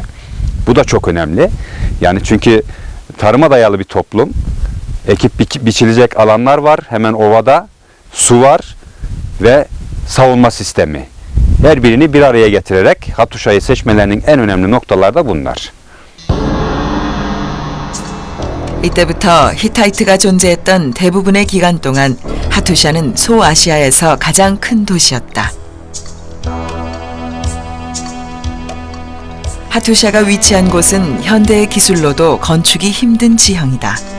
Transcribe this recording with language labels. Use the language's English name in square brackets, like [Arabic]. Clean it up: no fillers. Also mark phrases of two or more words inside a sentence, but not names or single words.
[Turkish] Bu da çok önemli. Yani çünkü tarıma dayalı bir toplum. Ekip biçilecek alanlar var. Hemen ovada su var ve savunma sistemi. Her birini bir araya getirerek Hatuşa'yı seçmelerinin en önemli noktaları da bunlar. [Korean] 이때부터 히타이트가 존재했던 대부분의 기간 동안 하투샤는 소아시아에서 가장 큰 도시였다. 하투샤가 위치한 곳은 현대의 기술로도 건축이 힘든 지형이다.